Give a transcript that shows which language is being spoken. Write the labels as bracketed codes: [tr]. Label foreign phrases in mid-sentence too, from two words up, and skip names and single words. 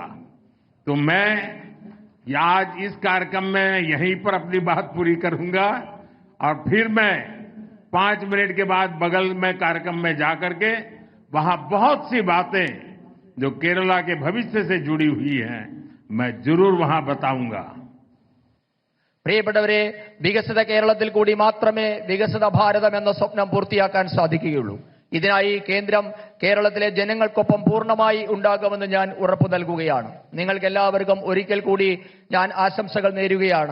[hi] तो मैं आज इस कार्यक्रम में यहीं पर अपनी बात पूरी करूंगा और फिर मैं 5 मिनट के बाद बगल में कार्यक्रम में जाकर के वहां बहुत सी बातें जो केरला के भविष्य से जुड़ी हुई हैं मैं जरूर वहां बताऊंगा। [ml] പ്രിയപ്പെട്ടവരെ, വികസിത കേരളത്തിൽ കൂടി മാത്രമേ വികസിത ഭാരതം എന്ന സ്വപ്നം പൂർത്തിയാക്കാൻ സാധിക്കുകയുള്ളൂ. ഇതിനായി കേന്ദ്രം കേരളത്തിലെ ജനങ്ങൾക്കൊപ്പം പൂർണ്ണമായി ഉണ്ടാകുമെന്ന് ഞാൻ ഉറപ്പു നൽകുകയാണ്. നിങ്ങൾക്കെല്ലാവർക്കും ഒരിക്കൽ കൂടി ഞാൻ ആശംസകൾ നേരുകയാണ്.